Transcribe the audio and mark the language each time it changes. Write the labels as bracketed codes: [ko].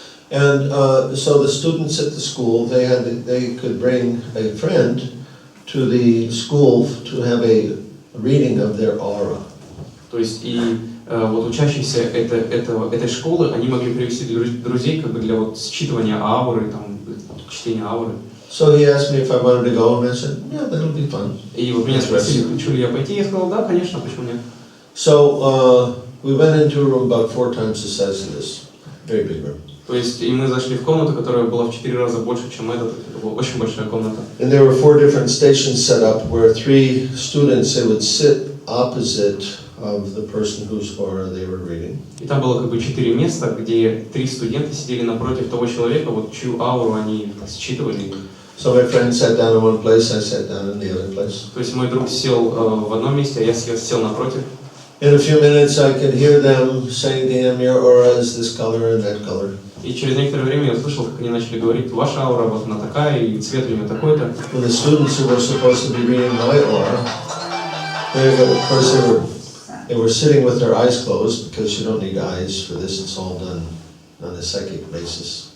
[en] And so the students at the school, they could bring a friend to the school to have a reading of their aura. [ru] То есть и вот учащиеся этой школы, они могли привести друзей как бы для вот считывания ауры, там, чтения ауры. [en] So he asked me if I wanted to go, and I said, yeah, that'll be fun. [ru] И вот меня спросили, хочу ли я пойти, я сказал, да, конечно, почему нет. [en] So we went into a room about 4 times the size of this, very big room. [ru] То есть и мы зашли в комнату, которая была в 4 раза больше, чем эта. Это была очень большая комната. [en] And there were 4 different stations set up where 3 students, they would sit opposite of the person whose aura they were reading. [ru] И там было как бы 4 места, где 3 студента сидели напротив того человека, вот чью ауру они считывали. [en] So my friend sat down in one place, I sat down in the other place. [ru] То есть мой друг сел в одном месте, а я сел напротив. [en] In a few minutes I could hear them saying to him, your aura is this color and that color. [ru] И через некоторое время я услышал, как они начали говорить, ваша аура вот она такая, и цвет у нее такой-то. [en] Well, the students who were supposed to be reading my aura, of course they were sitting with their eyes closed because you don't need eyes for this, it's all done on a psychic basis.